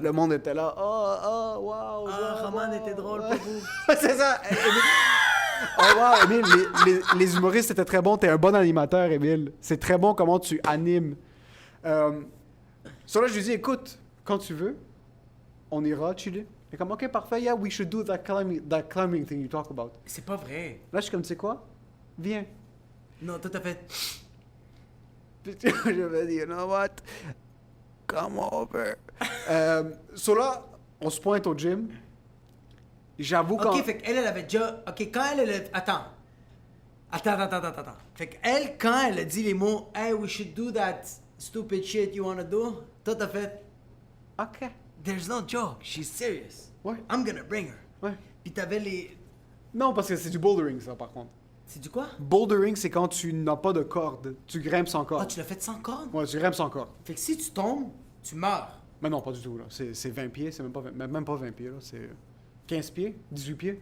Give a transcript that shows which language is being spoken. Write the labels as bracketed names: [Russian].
[French] Le monde était là. Oh, wow. Ah, wow, Roman wow. était drôle Ouais. pour vous. C'est ça. Oh wow, Émile, les humoristes, c'était très bon. T'es un bon animateur, Émile. C'est très bon comment tu animes. Sur là, je lui dis, écoute, quand tu veux, on ira chiller. Et comme, OK, parfait, [English] yeah, we should do that climbing thing you talk about. [French] C'est pas vrai. Là, je suis comme, tu sais quoi? Viens. Non, toi, t'as fait... Puis je me dis, [English] you know what? Come over. [French] Sur là, on se pointe au gym. J'avoue quand... Ok, fait qu'elle, elle avait déjà... Ok, quand elle... Attends. Attends. Fait qu'elle, quand elle a dit les mots « [English] Hey, we should do that stupid shit you wanna do [French] », toi, t'as fait OK. [English] « There's no joke, she's serious. [French] Ouais. [English] I'm gonna bring her. » [French] Ouais. Puis t'avais les... Non, parce que c'est du bouldering, ça, par contre. C'est du quoi? Bouldering, c'est quand tu n'as pas de corde. Tu grimpes sans Ah, corde. tu l'as fait sans corde? Ouais, tu grimpes sans corde. Fait que si tu tombes, tu meurs. Mais non, pas du tout, là. C'est 20 pieds, c'est même pas 20 pieds, là. C'est 15 pieds, 18 pieds.